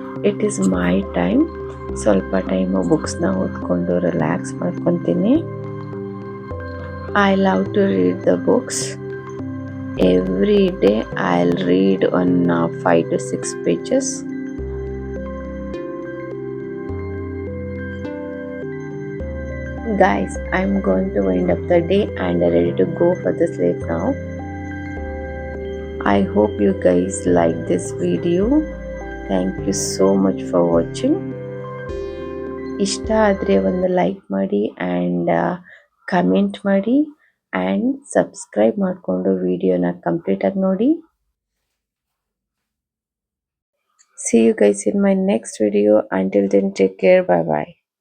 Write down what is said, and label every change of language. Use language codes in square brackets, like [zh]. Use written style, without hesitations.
[en] It is my time. [kn] ಸ್ವಲ್ಪ time ಬುಕ್ಸ್ನ ಓದ್ಕೊಂಡು relax ಮಾಡ್ಕೊತೀನಿ. [en] I love to read the books. Every day I'll read on 5 to 6 pages. Guys, I'm going to wind up the day and ready to go for the sleep now. I hope you guys like this video. Thank you so much for watching. [kn] ಇಷ್ಟ ಆದರೆ ಒಂದು like ಮಾಡಿ and comment ಮಾಡಿ and subscribe ಮಾಡಿಕೊಂಡು ವಿಡಿಯೋನ ಕಂಪ್ಲೀಟಾಗಿ ನೋಡಿ. [en] See you guys in my next video. Until then, take care. Bye bye.